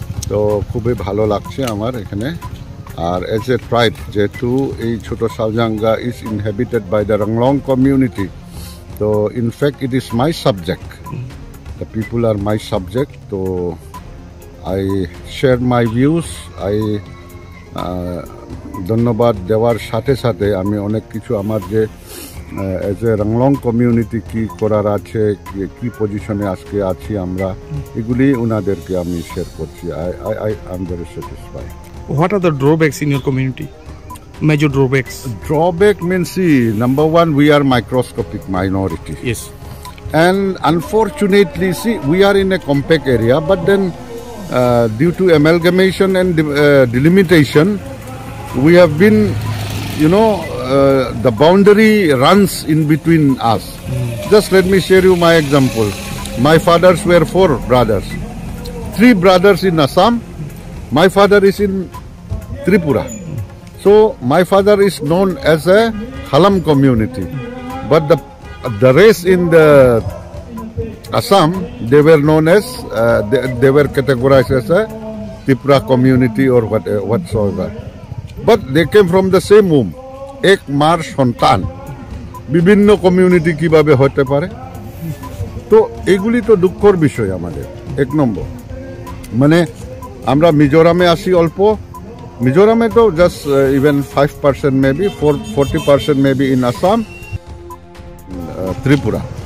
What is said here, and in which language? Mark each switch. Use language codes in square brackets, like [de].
[bn] তো খুবই ভালো লাগছে আমার এখানে। আর [en] As a tribe, যেহেতু এই ছোট Shalganga is inhabited by the Ranglong community, তো in fact it is my subject, the people are my subject, so I share my views. [bn] I ধন্যবাদ দেওয়ার সাথে সাথে আমি অনেক কিছু আমার যে এজ এ রাংলং কমিউনিটি কি করার আছে, কি পজিশনে আজকে আছি আমরা, এগুলি ওনাদেরকে আমি শেয়ার করছি। [en] I am very satisfied. What are the drawbacks in your community? Major drawbacks? Drawback means, see, number one, we are microscopic minority. Yes. And unfortunately, see, we are in a compact area, but then due to amalgamation and delimitation, we have been, the boundary runs in between us. Just let me share you my example. My fathers were 4 brothers. 3 brothers in Assam. My father is in Tripura. So my father is known as a Halam community, but the race in the Assam, they were known as, they were categorized as a Tripura community or whatsoever. But they came from the same womb. [bn] Ek mar সন্তান, বিভিন্ন community কিভাবে হতে পারে? তো এগুলি তো দুঃখের বিষয় আমাদের। 1 নম্বর, মানে আমরা মিজোরামে আসি অল্প, মিজোরামে তো [en] just even 5% maybe, [bn] 40% maybe in Assam, Tripura.